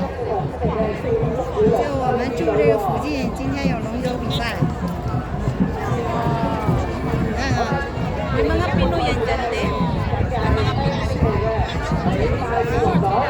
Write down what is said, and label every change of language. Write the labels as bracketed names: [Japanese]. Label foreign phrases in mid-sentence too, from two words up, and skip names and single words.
[Chinese] 就我们住这个附近，今天有龙舟比赛。你看看， [Filipino] May mga Pinoy yan dyan, te. May mga Pinoy.